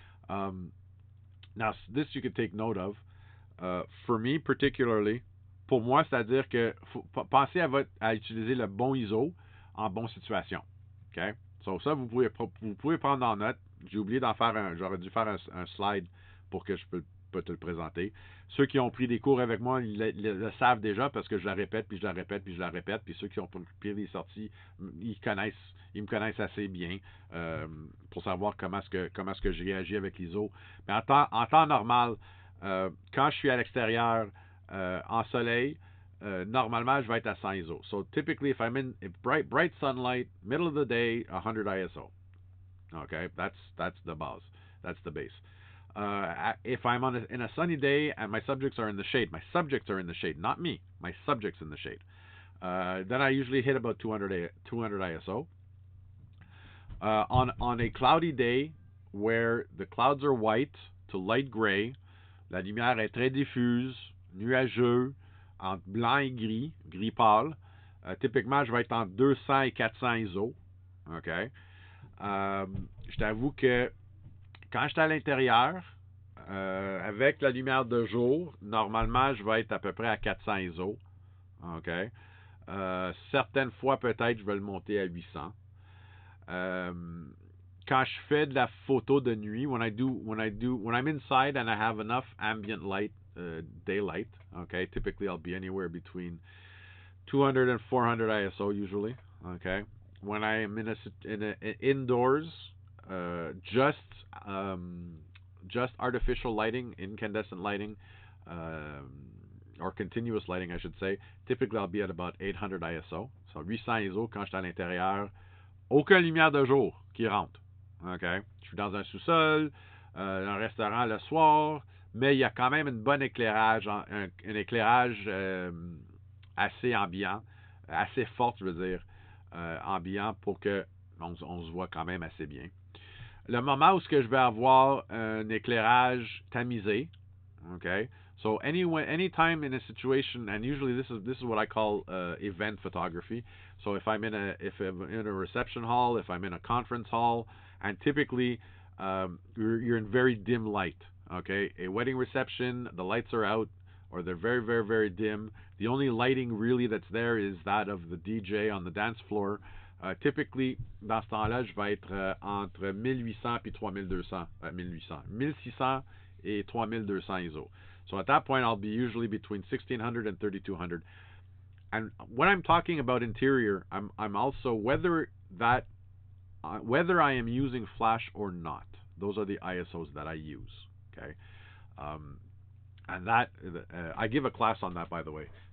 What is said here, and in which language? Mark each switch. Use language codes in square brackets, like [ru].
[en] Um, Now, this you could take note of. For me, particularly, [fr] pour moi, c'est-à-dire que faut pensez à utiliser le bon ISO en bonne situation. OK? So, ça, vous pouvez prendre en note. J'ai oublié d'en faire j'aurais dû faire un slide pour que je peux te le présenter. Ceux qui ont pris des cours avec moi, ils le savent déjà parce que je la répète, puis je la répète, puis je la répète. Puis ceux qui ont pris des sorties, ils me connaissent assez bien pour savoir comment est-ce que je réagis avec l'ISO. Mais en temps normal, quand je suis à l'extérieur, en soleil, normalement, je vais être à 100 ISO. [en] So typically, if I'm in bright sunlight, middle of the day, 100 ISO. Okay, that's the base. That's the base. If I'm in a sunny day and my subjects are in the shade, not me. My subjects in the shade. Then I usually hit about 200 ISO. On a cloudy day where the clouds are white to light gray, [fr] la lumière est très diffuse, nuageux, entre blanc et gris pâle. Typiquement, je vais être entre 200 et 400 ISO. OK? Je t'avoue que quand je suis à l'intérieur, avec la lumière de jour, normalement, je vais être à peu près à 400 ISO. OK? Certaines fois, peut-être, je vais le monter à 800. Quand je fais de la photo de nuit, [en] when I'm inside and I have enough ambient light, daylight, okay, typically I'll be anywhere between 200 and 400 ISO usually, okay. When I am indoors, just artificial lighting, incandescent lighting, or continuous lighting, I should say. Typically, I'll be at about 800 ISO. [fr] So 800 ISO quand je suis à l'intérieur. Aucune lumière de jour qui rentre. OK? Je suis dans un sous-sol, un restaurant le soir, mais il y a quand même un bon éclairage, un éclairage assez ambiant, assez fort, je veux dire, ambiant pour que on se voit quand même assez bien. Le moment où ce que je vais avoir un éclairage tamisé, okay? [en] So anytime in a situation, and usually this is what I call event photography. So if I'm in a reception hall, if I'm in a conference hall, and typically you're in very dim light. Okay, a wedding reception, the lights are out, or they're very, very, very dim. The only lighting really that's there is that of the DJ on the dance floor. [fr] Typically, dans ce temps-là, je vais être entre 1800 et 3200, 1600 et 3200 ISO. [en] So at that point, I'll be usually between 1600 and 3200. And when I'm talking about interior, I'm also whether I am using flash or not. Those are the ISOs that I use. Okay, and that I give a class on that, by the way.